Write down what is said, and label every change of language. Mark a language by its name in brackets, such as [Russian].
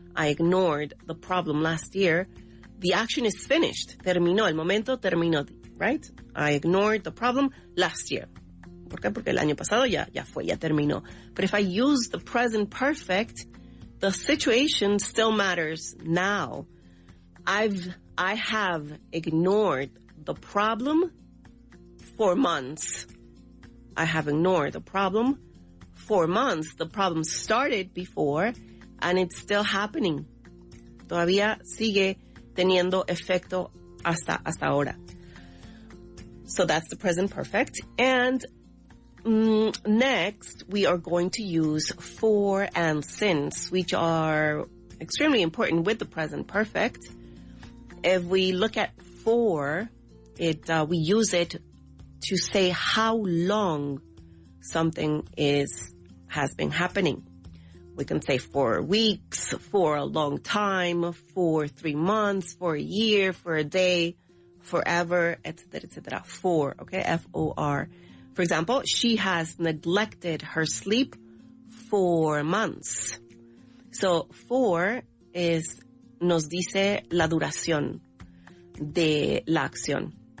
[English] I ignored the problem last year. The action is finished. [Spanish] Terminó. El momento terminó. [English] Right? I ignored the problem last year. [Spanish] ¿Por qué? Porque el año pasado ya fue, ya terminó. [English] But if I use the present perfect, the situation still matters now. I have ignored the problem for months. I have ignored the problem for months. The problem started before and it's still happening. [Spanish] Todavía sigue teniendo efecto hasta ahora. [English] So that's the present perfect. And next, we are going to use for and since, which are extremely important with the present perfect. If we look at for, we use it to say how long something has been happening. We can say for weeks, for a long time, for 3 months, for a year, for a day, forever, etc., etc. For, okay, F-O-R. For example, she has neglected her sleep for months. [Spanish] So, for nos dice la duración de la acción.